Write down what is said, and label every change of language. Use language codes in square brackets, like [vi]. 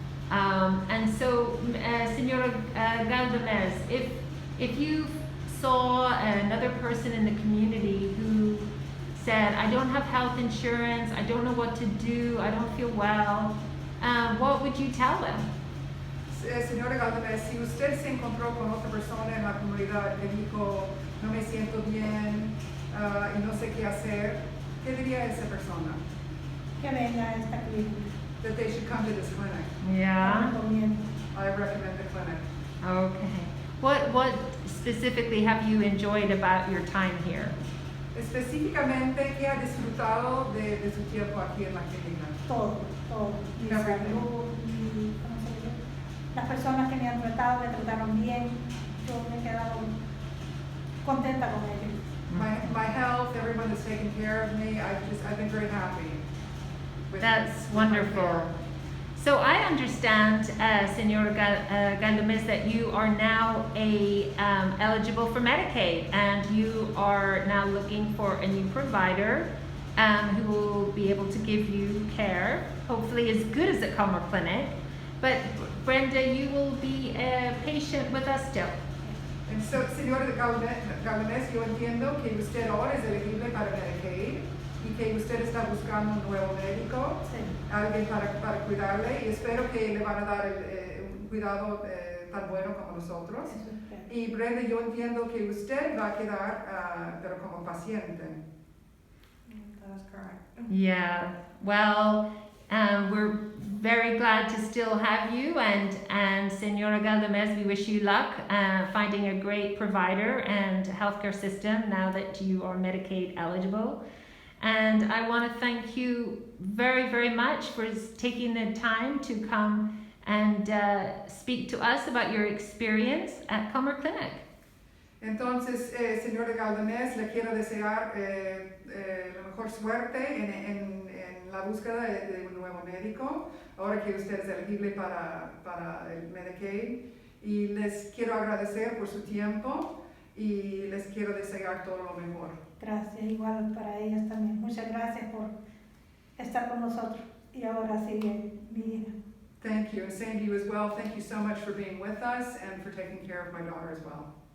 [en] And so, Senora Galdamez, if you saw another person in the community who said, I don't have health insurance, I don't know what to do, I don't feel well, what would you tell them? [es] Señora Galvez, si usted se encontró con otra persona en la comunidad que dijo, no me siento bien y no sé qué hacer, ¿qué diría esa persona? Que venga a esta clínica. [en] That they should come to this clinic. Yeah. [es] Recomiendo. [en] I recommend the clinic. Okay. What specifically have you enjoyed about your time here? [es] Específicamente, ¿qué ha disfrutado de su tiempo aquí en la clínica? Todo, todo. Mi [en] Everything. [es] salud, ¿cómo se dice? Las personas que me han tratado, me trataron bien. Yo me he quedado contenta con ellos. [en] My health, everyone has taken care of me. I've been very happy. That's wonderful. So I understand, Senora Galdamez, that you are now eligible for Medicaid, and you are now looking for a new provider who will be able to give you care, hopefully as good as at Culmore Clinic. But Brenda, you will be a patient with us still. And so, [es] Señora Galdamez, yo entiendo que usted ahora es elegible para Medicaid y que usted está buscando un nuevo médico, Sí. alguien para cuidarle, y espero que le van a dar un cuidado tan bueno como nosotros. Eso espero. Y Brenda, yo entiendo que usted va a quedar, pero como paciente. [en] That's correct. Yeah, well, we're very glad to still have you, and Senora Galdamez, we wish you luck finding a great provider and healthcare system now that you are Medicaid eligible. And I want to thank you very, very much for taking the time to come and speak to us about your experience at Culmore Clinic. [es] Entonces, Señora Galdamez, le quiero desear la mejor suerte en la búsqueda de un nuevo médico, ahora que usted es elegible para el Medicaid. Y les quiero agradecer por su tiempo y les quiero desear todo lo mejor. Gracias, igual para ellas también. Muchas gracias por estar con nosotros. Y ahora sigue mi hija. [en] Thank you, and same to you as well. Thank you so much for being with us and for taking care of my daughter as well.